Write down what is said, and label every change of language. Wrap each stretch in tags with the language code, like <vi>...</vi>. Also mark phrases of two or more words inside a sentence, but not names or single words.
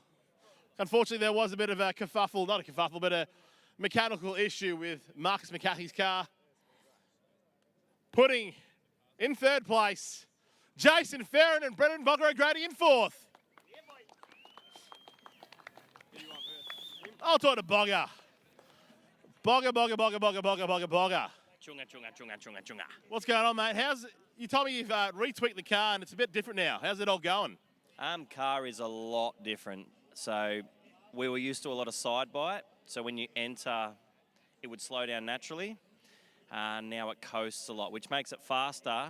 <en>Unfortunately, there was a bit of a kerfuffle, not a kerfuffle, but a mechanical issue with Marcus McCathie's car. Putting in third place, Jason Ferran and Brendan Bogger O'Grady in fourth. I'll talk to Bogger. Bogger. Chunga, chunga, chunga, chunga, chunga. What's going on, mate? You told me you've retweaked the car and it's a bit different now. How's it all going? Car is a lot different. So we were used to a lot of side bite. So when you enter, it would slow down naturally. Now it coasts a lot, which makes it faster.</en>